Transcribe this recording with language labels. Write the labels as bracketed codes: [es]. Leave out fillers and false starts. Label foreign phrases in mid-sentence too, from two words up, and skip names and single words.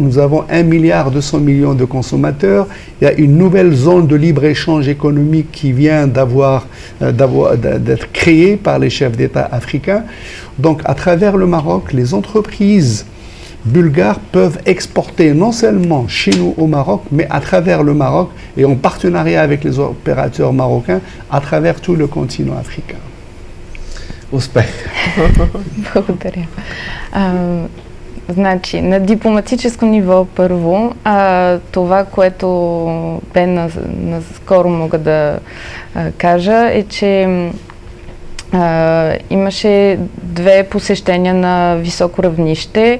[fr] Nous avons 1,2 milliard de consommateurs. Il y a une nouvelle zone de libre-échange économique qui vient d'être créée par les chefs d'État africains. Donc, à travers le Maroc, les entreprises bulgares peuvent exporter non seulement chez nous au Maroc, mais à travers le Maroc et en partenariat avec les opérateurs marocains à travers tout le continent africain. [bg] Успех! Благодаря. Значи, на дипломатическо ниво първо, това, което бе наскоро мога да кажа, е, че имаше две посещения на високо равнище.